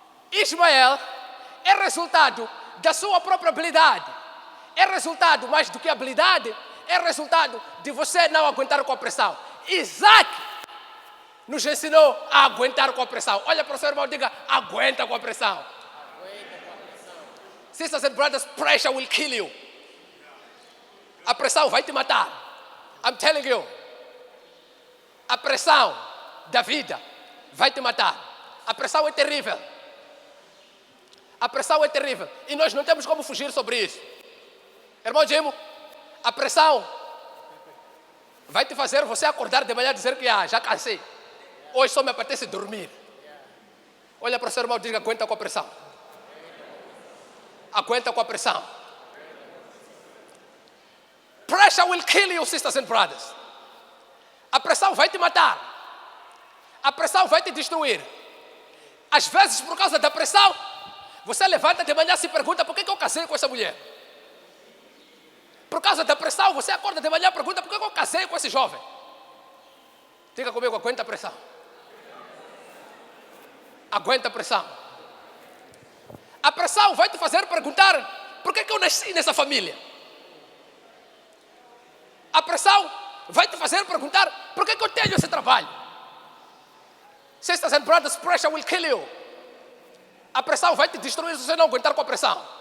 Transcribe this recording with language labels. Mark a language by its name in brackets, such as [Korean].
[Portuguese] Ismael é resultado da sua própria habilidade. É resultado, mais do que habilidade, é resultado de você não aguentar com a pressão. Isaac nos ensinou a aguentar com a pressão. Olha para o seu irmão e diga, aguenta com a pressão. Aguenta com a pressão. [English] Sisters and brothers, pressure will kill you. [Portuguese] A pressão vai te matar. I'm telling you. A pressão da vida vai te matar. A pressão é terrível. A pressão é terrível. E nós não temos como fugir sobre isso. Irmão Jimo, a pressão vai te fazer você acordar de manhã e dizer que já cansei. Hoje só me apetece dormir. Olha para o seu irmão e diga, aguenta com a pressão. Aguenta com a pressão. [English] Pressure will kill you, sisters and brothers. [Portuguese] A pressão vai te matar. A pressão vai te destruir. Às vezes, por causa da pressão, você levanta de manhã e se pergunta, por que eu casei com essa mulher? Por causa da pressão, você acorda de manhã e pergunta, por que eu casei com esse jovem? Diga comigo, aguenta a pressão. Aguenta a pressão. A pressão vai te fazer perguntar, por que eu nasci nessa família? A pressão vai te fazer perguntar, por que eu tenho esse trabalho? [English] Sisters and brothers, pressure will kill you. [Portuguese] A pressão vai te destruir se você não aguentar com a pressão.